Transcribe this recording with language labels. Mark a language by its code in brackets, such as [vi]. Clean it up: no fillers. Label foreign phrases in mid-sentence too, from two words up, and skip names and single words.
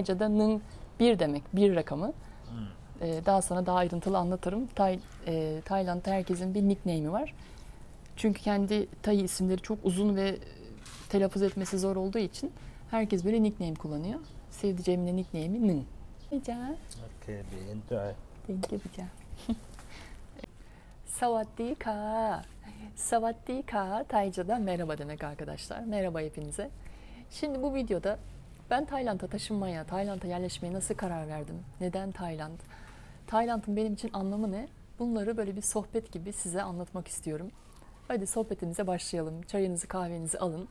[tr] Tayca'da Nung bir demek, bir rakamı. Hı. Daha sonra daha ayrıntılı anlatırım. Tayland'da herkesin bir nickname'i var. Çünkü kendi Tay isimleri çok uzun ve telaffuz etmesi zor olduğu için herkes böyle nickname kullanıyor. Sevdiceğimin de nickname'i Nung. Rica. [en] Okay, be enjoy. Thank you. Rica. [th] สวัสดีค่ะ สวัสดีค่ะ [tr] Tayca'da merhaba demek arkadaşlar. Merhaba hepinize. Şimdi bu videoda ben Tayland'a taşınmaya, Tayland'a yerleşmeye nasıl karar verdim? Neden Tayland? Tayland'ın benim için anlamı ne? Bunları böyle bir sohbet gibi size anlatmak istiyorum. Hadi sohbetimize başlayalım. Çayınızı, kahvenizi alın.